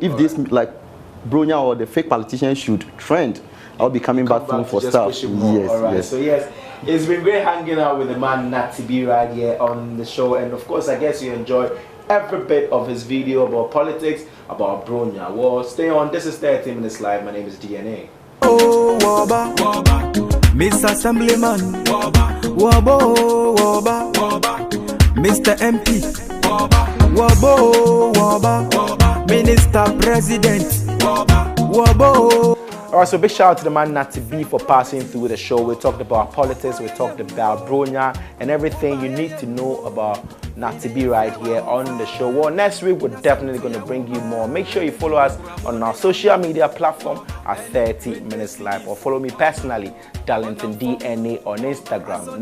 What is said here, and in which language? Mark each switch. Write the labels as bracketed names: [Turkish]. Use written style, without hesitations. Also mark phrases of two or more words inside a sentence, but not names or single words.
[English] If this, like Bronya or the Fake Politician should trend, I'll be coming back for stuff. Yes, all right. yes. So yes, it's been great hanging out with the man Natty Bee right here on the show, and of course, I guess you enjoyed every bit of his video about politics, about Bronya. Well, stay on. This is 30 Minutes Live. My name is DNA. Oh, Waba, Mr. Assemblyman, Wabo, Mr. MP, Wabo, Minister President, Wabo. Alright, so big shout out to the man Natty Bee for passing through the show. We talked about politics, we talked about Bronya, and everything you need to know about Natty Bee right here on the show. Well, next week we're definitely going to bring you more. Make sure you follow us on our social media platform at 30 Minutes Live, or follow me personally, Darlington DNA on Instagram.